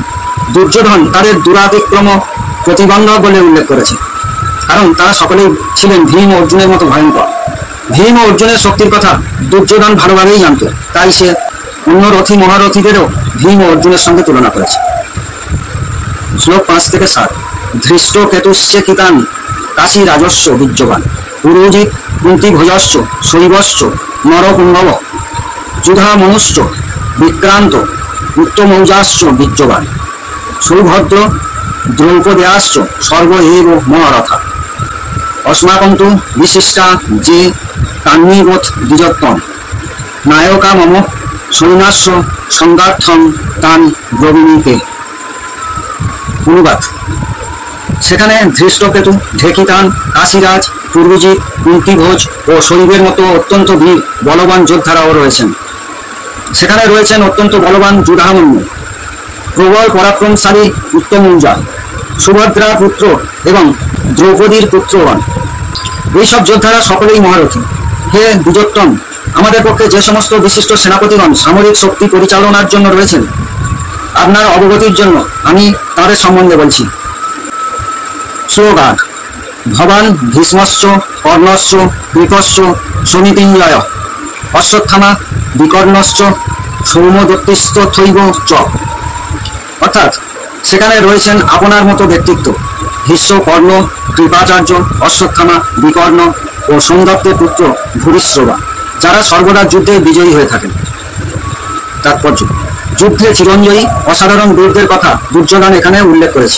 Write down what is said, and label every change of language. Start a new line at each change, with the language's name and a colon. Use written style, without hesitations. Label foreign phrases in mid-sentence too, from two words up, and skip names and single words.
Bangla: দুর্যোধন তাদের দুরাতিক্রম প্রতিবন্ধক বলে উল্লেখ করেছে, কারণ তারা সকলেই ছিলেন ভীম ও অর্জুনের মতো ভয়ঙ্কর। ভীম ও অর্জুনের শক্তির কথা দুর্যোধন ভালোভাবেই জানত, তাই সে অন্য রথী মহারথীদেরও ভীম ও অর্জুনের সঙ্গে তুলনা করেছে। শ্লোক 5 থেকে 7।
Sanskrit: ধৃষ্ট কেতুশ্চে কিতান কাশী রাজস্ব বীর্যবান পুরোজিৎ কুন্তি ভোজস্য শৈবশ্চ নরপুঙ্গব যুধা মনুশ্চ বিক্রান্ত উত্তমৌজাশ্চ বীর্যবান সুভদ্র দ্রৌপদেয়াশ্চ সর্ব এব মহারথা অস্মাকন্তু বিশিষ্টা যে তান্নিবোধ দ্বিজত্বম নায়কা মম সৈন্যাস্য সংগার্থম তান ব্রবীণীতে।
Bangla: অনুবাদ: সেখানে ধৃষ্টকেতু, ঢেকিতান, কাশীরাজ, পুরুজিৎ, কুন্তিভোজ ও শৈবের মতো অত্যন্ত বীর বলবান যোদ্ধারাও রয়েছেন। সেখানে রয়েছেন অত্যন্ত বলবান যুধামন্য, প্রবল পরাক্রমশালী উত্তমৌজা, সুভদ্রা পুত্র এবং দ্রৌপদীর পুত্রগণ। এইসব যোদ্ধারা সকলেই মহারথী। হে দ্বিজোত্তম, আমাদের পক্ষে যে সমস্ত বিশিষ্ট সেনাপতিগণ সামরিক শক্তি পরিচালনার জন্য রয়েছেন, আপনার অবগতির জন্য আমি তাদের সম্বন্ধে বলছি। শ্লোক 8।
Sanskrit: ভবান ভীষ্মশ্চ কর্ণশ্চ কৃপশ্চ সমিতিঞ্জয় অশ্বত্থামা বিকর্ণশ্চ সৌমদত্তিস্থৈব চ।
Bangla: অর্থাৎ, সেখানে রয়েছেন আপনার মতো ব্যক্তিত্ব ভীষ্ম, কর্ণ, কৃপাচার্য, অশ্বত্থামা, বিকর্ণ ও সোমদত্তের পুত্র ভূরিশ্রবা, যারা সর্বদা যুদ্ধে বিজয়ী হয়ে থাকেন। তাৎপর্য: যুদ্ধে চিরঞ্জয়ী অসাধারণ বীরদের কথা দুর্যোধন এখানে উল্লেখ করেছে।